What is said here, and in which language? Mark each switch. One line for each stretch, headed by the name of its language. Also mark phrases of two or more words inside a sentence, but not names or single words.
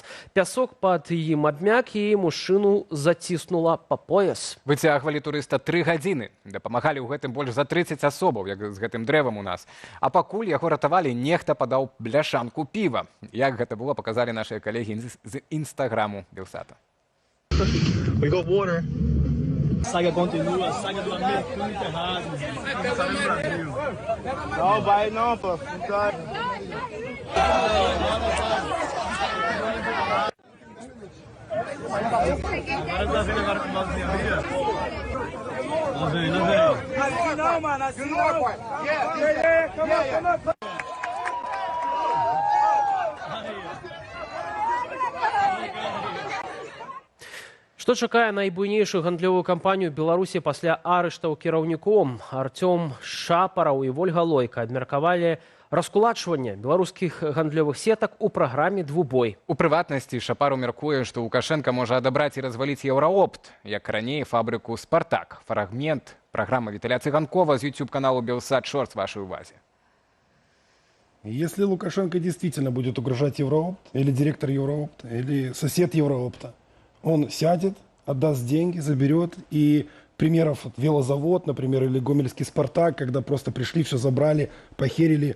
Belarusian: Пясок пад ім абмяк і мужчыну заціснула па пояс. Выцягвалі турыста 3 гадзіны. Дапамагалі ў гэтым больш за 30 асобаў, як з гэтым дрэвам у нас. А пакуль яго ратавалі, нехта падаў бляшанку піва. Як гэта было, паказалі нашыя калегі з інстаграму Белсата.
Portuguese: Saga continua, a saga do amigo tudo enterrado. Não vai não, pô. Agora tá vendo agora com o mouse ali, ó. Não vem. Assim não, mano, assim não.
Belarusian: Што чакае найбуйнейшую гандлёвую кампанію Беларусі пасля арыштаў кіраўніком? Артём Шапараў і Вольга Лойка абмеркавалі раскулачванне беларускіх гандлёвых сетак у праграме «Двубой». У прыватнасці Шапару мяркуе, што Лукашенка можа адабраць і разваліць Еўраопт, як раней фабрыку «Спартак». Фрагмент праграмы Віталя Цыганкова з YouTube-каналу «Белсат Шортс» в вашей увазе.
Russian: Если Лукашенко действительно будет угрожать Евроопт, или директор Евроопта, или сосед Евроопта, он сядет, отдаст деньги, заберет. И примеров велозавод, например, или гомельский «Спартак», когда просто пришли, все забрали, похерили.